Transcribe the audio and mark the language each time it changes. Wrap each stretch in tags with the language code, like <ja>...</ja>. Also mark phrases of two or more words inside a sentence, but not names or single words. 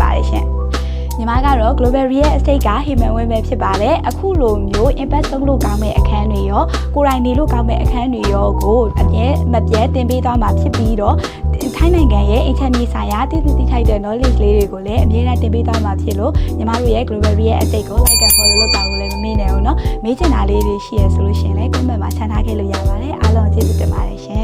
<my>ပါတယ်ရှင်ညီမကတော့ Global Real Estate က Human Win ပဲဖြစ်ပါတယ်အခုလိုမျိုး impact သုံးလို့ကောင်းမဲ့အခန်းတွေရောကိုယ်တိုင်နေလို့ကောင်းမဲ့အခန်းတွေရောကိုအမြဲမပြတ်တင်ပေးသွားမှာဖြစ်ပြီးတော့ထိုင်းနိုင်ငံရဲ့ internet ဆိုင်ရာတည်ထိုက်တဲ့ knowledge လေးတွေကိုလည်းအမြဲတမ်းတင်ပေးသွားမှာဖြစ်လို့ညီမတို့ရဲ့ Global Real Estate ကို</my> <en>like and follow</en> <my>လုပ်ပါလို့လည်းမမေ့နဲ့ဘူးเนาะမေးချင်တာလေးတွေရှိရဆိုလို့ရှင်လည်း comment မှာချန်ထားခဲ့လို့ရပါတယ်အားလုံးကျေးဇူးတင်ပါတယ်</my>